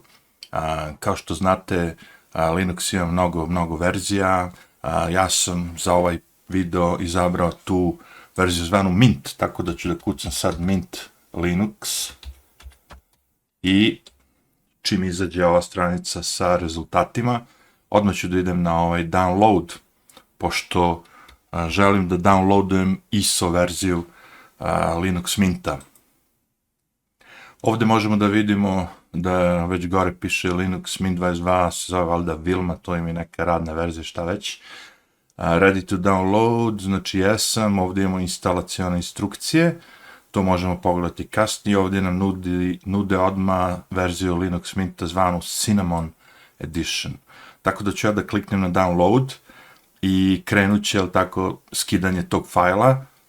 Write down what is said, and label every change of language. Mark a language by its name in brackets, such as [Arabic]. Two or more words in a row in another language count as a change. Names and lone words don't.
[Serbian] Kao što znate, Linux ima mnogo verzija, ja sam za ovaj video izabrao tu verziju zvanu Mint, tako da ću da kucam sad Mint Linux i čim izađe ova stranica sa rezultatima, odmah ću da idem na ovaj download, pošto želim da downloadujem ISO verziju Linux Minta. Ovde možemo da vidimo da već gore piše Linux Mint 22, se zove valjda Vilma, to im je neka radna verzija, šta već. [English] Ready to download, [Serbian] znači jesam, ovde imamo instalacione instrukcije, to možemo pogledati kasnije, ovdje nam nude odmah verziju Linux Minta zvanu Cinnamon Edition. Tako da ću ja da kliknem na download i krenut će, tako, skidanje tog fajla.